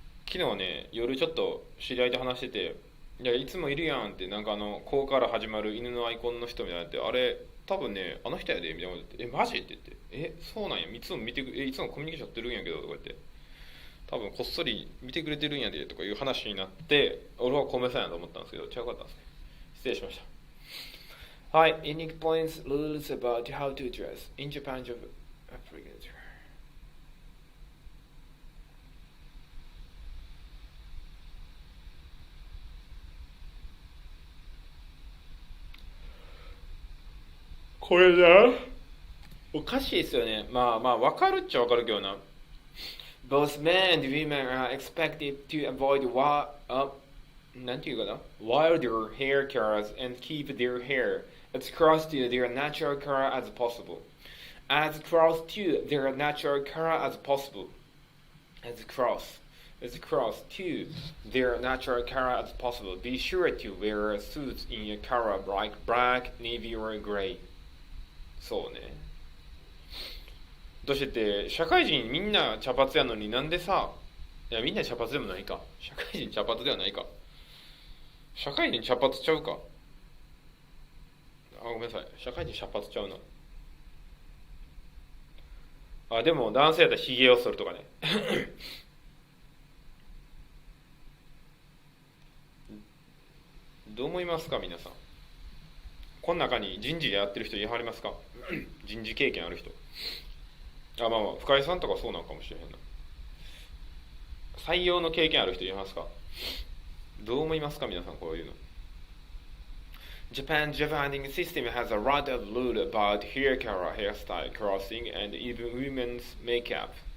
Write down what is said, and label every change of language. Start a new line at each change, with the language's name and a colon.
Japanese: 昨日ね、夜ちょっと知り合いと話してて、いや、いつもいるやんって、なんかこうから始まる犬のアイコンの人みたいなって、あれ、多分ね、あの人やで、みたいなこと言って、マジって言って、そうなんや、いつも見てく、いつもコミュニケーションやってるんやけど、とか言って、多分こっそり見てくれてるんやで、とかいう話になって、俺は小梅さんやと思ったんですけど、違うかったんですね。失礼しました。
English: はい、it explains rules about how to dress in Japan job applicator.
Japanese: これな、おかしいですよね。まあまあ、わかるっちゃわかるけどな。
English: Both men and women are expected to avoid
Japanese: なんていうかな
English: wilder hair colors and keep their hair as close to their natural color as possible. As close to their natural color as possible. As close to their natural color as possible. Be sure to wear suits in a color like black, navy, or gray.
Japanese: そうね。どうしてって社会人みんな茶髪やのになんでさ、いやみんな茶髪でもないか。社会人茶髪ではないか。社会人茶髪ちゃうか。ごめんなさい。社会人茶髪ちゃうな。でも男性やったらヒゲを剃るとかね。どう思いますか皆さん。この中に人事でやってる人いはりますか？人事経験ある人。まあまあ、深井さんとかそうなんかもしれへんな。採用の経験ある人いますか？どう思いますか皆さん、こういうの。
English: Japan's job hunting system has a lot of rule about hair color, hairstyle, clothing, and even women's makeup.